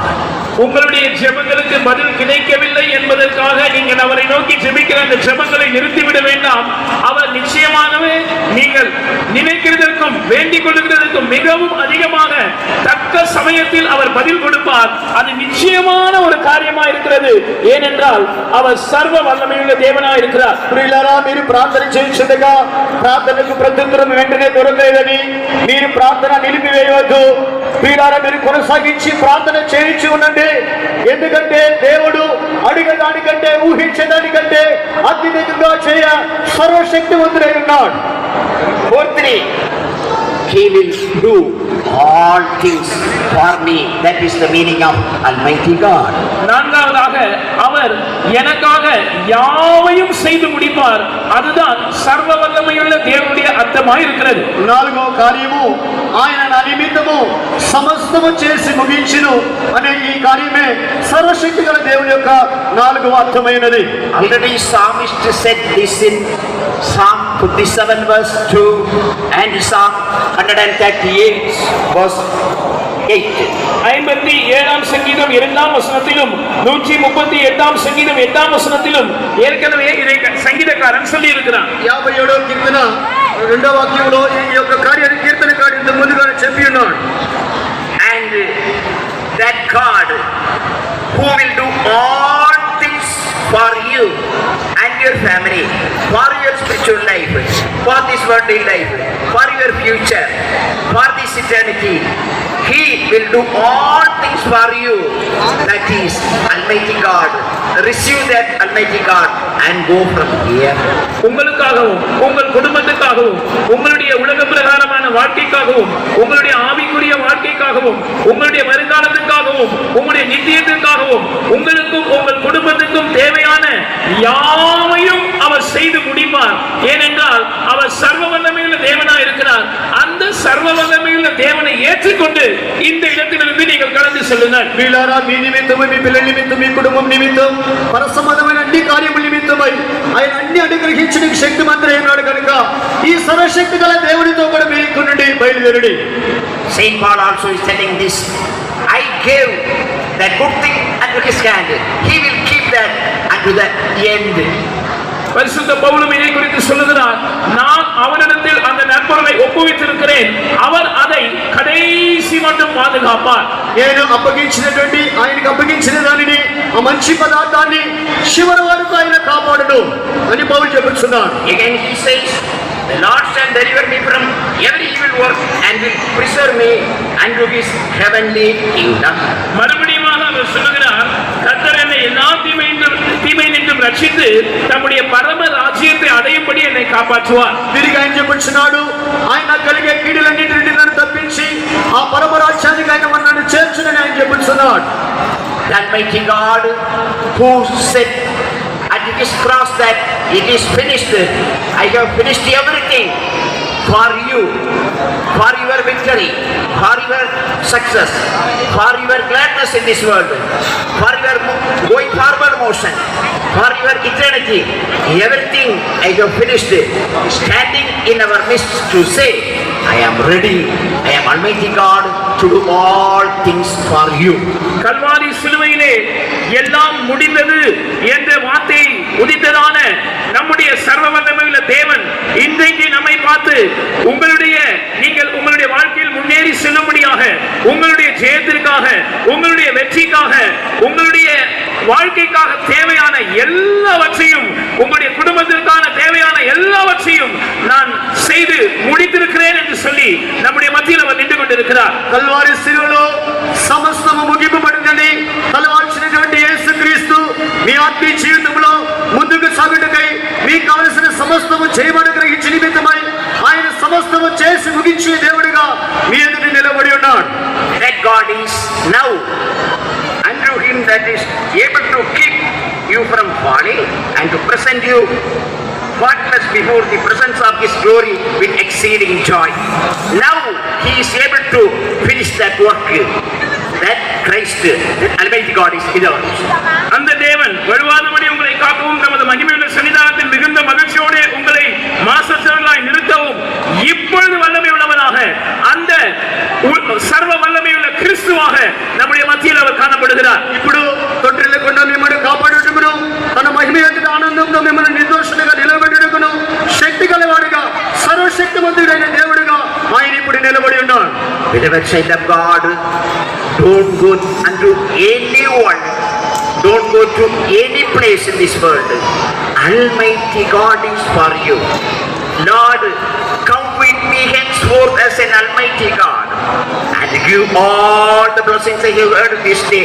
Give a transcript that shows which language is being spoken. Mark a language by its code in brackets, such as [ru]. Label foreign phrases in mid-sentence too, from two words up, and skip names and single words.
[ta] உங்களுடைய ஜெபங்களுக்கு பதில் கிடைக்கவில்லை என்பதற்காக நீங்கள் அவரை நோக்கி ஜெபிக்கிற அந்த ஜெபங்களை நிறுத்திவிட வேண்டாம். அவர் நிச்சயமாகவே நீங்கள் நினைக்கிறதற்கும் வேண்டிக் கொள்கிறதற்கும் மிகவும் அதிகமாக தக்க சமயத்தில் அவர் பதில் கொடுப்பார். அது நிச்சயமான ஒரு காரியமா இருக்கிறது. ஏனென்றால் அவர் சர்வ வல்லமையுள்ள தேவனா இருக்கிறார். [te] ప్రియులారా, మీరు ప్రార్థన చేయించుండగా ప్రార్థనకు ప్రత్యుత్తరం వెంటనే దొరకలేదని మీరు ప్రార్థన నిలిపివేయవద్దు. ప్రియులారా, మీరు కొనసాగించి ప్రార్థన చేయించి ఉండండి. ఎందుకంటే దేవుడు అడిగేదానికంటే ఊహించేదానికంటే అత్యధికంగా చేయ సర్వశక్తివంతుడై ఉన్నాడు. [en] Fourthly, he will do all things for me. That is the meaning of Almighty God. [ta] நான்காவதாக அவர் எனக்காக யாவையும் செய்து முடிப்பார். அதுதான் சர்வ வல்லமையுள்ள தேவனுடைய அர்த்தமாய் இருக்கிறது. [te] నాలుగో కార్యము ఆయన నా నిమిత్తము సమస్తము చేసి ముగించును అనే ఈ కార్యమే సర్వశక్తి గల దేవుని యొక్క నాలుగవ అర్థమైనది. [en] Already Psalmist said this in Psalm 57 verse 2 and Psalm 138 verse 8. [ta] 57ஆம் சங்கீதம் 2ஆம் வசனத்திலும் 138ஆம் சங்கீதம் 8ஆம் வசனத்திலும் ஏற்கனவே இதை சங்கீதக்காரன் சொல்லி இருக்கிறான். [te] 57వ కీర్తన 2వ వాక్యంలో ఈ యొక్క కార్యాన్ని కీర్తనకారుడు ఇంత ముందుగానే చెప్పి ఉన్నాడు. [en] And that God who will do all things for you and your family, for your spiritual life, for this worldly life, for your future, for this eternity, he will do all things for you. That is Almighty God. Receive that Almighty God and go from here. [ta] உங்களுக்காகவும் உங்கள் குடும்பத்துக்காகவும் உங்களுடைய உலக பிரகாரமான வாழ்க்கைக்காகவும் உங்களுடைய ஆவிக்குரிய வாழ்க்கைக்காகவும் உங்களுடைய வருங்காலத்துக்காகவும் உங்களுடைய நித்தியத்திற்காகவும் உங்களுக்கும் உங்கள் குடும்பத்துக்கும் தேவையான யாவையும் அவர் செய்து முடிப்பார். ஏனென்றால் அவர் சர்வ வல்லமையுள்ள தேவனாய் இருக்கிறார். அந்த சர்வ வல்லமையுள்ள தேவனை ஏற்றுக்கொண்டு இந்த இடத்திலிருந்து நீங்கள் கடந்து செல்லுங்கள். [te] ప్రియులారా, మీ నిమిత్తమై, మీ పిల్లల నిమిత్తం, మీ కుటుంబం నిమిత్తం, పరసంబంధమైన అన్ని కార్యముల నిమిత్తమై ఆయన అన్ని అనుగ్రహించడానికి శక్తిమంతుడై ఉన్నాడు కనుక ఈ సర్వశక్తి గల దేవుడితో కూడా మీరు ఇక్కడ నుండి బయలుదేరండి. [en] Saint Paul also is telling this. I gave that good thing unto his hand. He will keep that unto the end. [ta] பரிசுத்த பவுலும் இதை குறித்து சொல்லுகிறார். நான் அவரிடத்தில் அந்த நற்பொருளை ஒப்புவித்திருக்கிறேன். அவர் அதை கடைசி மட்டும் பாதுகாப்பார். [te] నేను అప్పగించినటువంటి ఆయనకు అప్పగించిన దానిని ఆ మంచి పదార్థాన్ని చివరి వరకు ఆయన కాపాడును అని పౌలు చెబుతున్నాడు. [en] Again he says, the Lord shall deliver me from every evil work and will preserve me unto his heavenly kingdom. [ta] மறுபடியும் அவர் சொல்லுகிறார், கர்த்தர் என்னை எல்லா தீமை நின்றும் ரட்சித்து தம்முடைய பரம ராஜ்யத்தை அடையும்படி என்னை காப்பாற்றுவார். [te] తిరిగి ఆయన చెబుతున్నాడు, ఆయన కలిగే కీడులన్నిటి నుండి నన్ను తప్పించి ఆ పరమ రాజ్యానికి ఆయన నన్ను చేర్చునని ఆయన చెబుతున్నాడు. [en] The Almighty God who said at his cross that it is finished. I have finished everything for you, for your victory, for your success, for your gladness in this world, for your going forward motion, for your eternity. Everything I have finished. Standing in our midst to say, I am ready. I am Almighty God to do all things for you. [ta] கல்வாரி சிலுவையிலே எல்லாம் முடிந்தது என்ற வார்த்தை உதித்ததான நம்முடைய சர்வ வல்லமையுள்ள தேவன் இன்றைக்கு நம்மை பார்த்து நீங்கள் உங்களுடைய வாழ்க்கையில் முன்னேறி செல்லும்படியாக, உங்களுடைய ஜெயத்திற்காக, உங்களுடைய வெற்றிக்காக, உங்களுடைய வாழ்க்கைக்காக தேவையான எல்லாவற்றையும், உங்களுடைய குடும்பத்திற்கான தேவையான எல்லாவற்றையும் நான் செய்து முடித்திருக்கிறேன் என்று சொல்லி நம்முடைய மத்தியில் அவர் நின்று கொண்டிருக்கிறார். [te] కల్వారి శిలువలో సమస్తము ముగింపబడిందని తలవాల్చినటువంటి యేసుక్రీస్తు మీ ఆత్మీయ జీవితం సమస్తము చేయమని గ్రహించి నిమిత్తమై ఆయన సమస్తము చేసి ముగించే దేవుడిగా మీ ఎదుట నిలబడి ఉన్నాడు. [en] That God is now unto him that is able to keep you from falling and to present you faultless before the presence of his glory with exceeding joy. Now he is able to finish that work. That Christ, that Almighty God is in our midst. [ta] அந்த தேவன் வழுவாதபடி உங்களை காக்கவும் தமது மகிமையுள்ள சன்னிதானத்தில் மிகுந்த மகிழ்ச்சியோடு உங்களை மாசற்றவர்களாய் நிறுத்தவும் இப்பொழுது வல்லமை உள்ளவனாக அந்த சர்வ வல்லமையுள்ள கிறிஸ்துவாக நம்முடைய மத்தியில் அவர் காணப்படுகிறார். [te] ఇప్పుడు తొట్టిల్లకుండా మిమ్మల్ని కాపాడుటకును తన మహిమ యొక్క ఆనందంతో మిమ్మల్ని నిర్దోషులుగా నిలబెట్టుటకును శక్తి గలవాడుగా సర్వశక్తిమంతుడైన దేవుడుగా ఆయన ఇప్పుడు నిలబడి ఉన్నాడు. [en] Beloved child of God, don't go unto anyone, don't go to any place in this world. Almighty God is for you. Lord, come with me henceforth as an Almighty God and give all the blessings I have heard this day.